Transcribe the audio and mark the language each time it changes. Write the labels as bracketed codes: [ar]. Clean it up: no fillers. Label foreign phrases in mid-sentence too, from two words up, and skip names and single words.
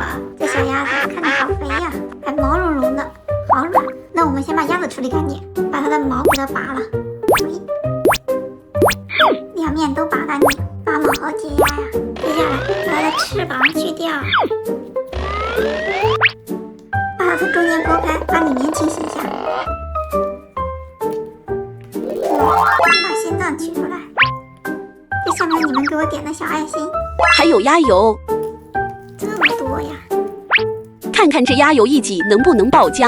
[zh] 這小鴨子看着好肥呀，還毛茸茸的，好軟。那我們先把鴨子處理乾淨，把它的毛給它拔了。兩面都拔乾淨，拔毛好解壓呀。接下來把它的翅膀去掉，把它中間剝開，把裡面清洗一下。把心臟取出來，這下面你們給我點的小愛心，還有鴨油，這麼多呀！看看這鴨油一擠能不能爆漿？